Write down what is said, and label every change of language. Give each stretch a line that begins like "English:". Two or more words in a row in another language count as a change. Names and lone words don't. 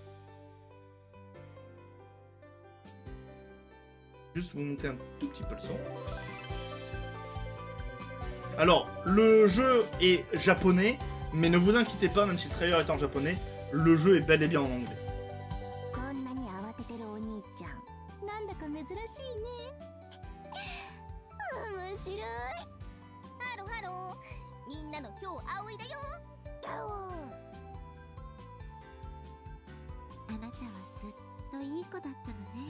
French: Juste vous monter un tout petit peu le son. Alors, le jeu est japonais, mais ne vous inquiétez pas, même si le trailer est en japonais, le jeu est bel et bien en anglais.
Japanese: 珍しいね。面白い。ハロハロー。みんなの今日葵だよ。ガオー。あなたはずっといい子だったのね。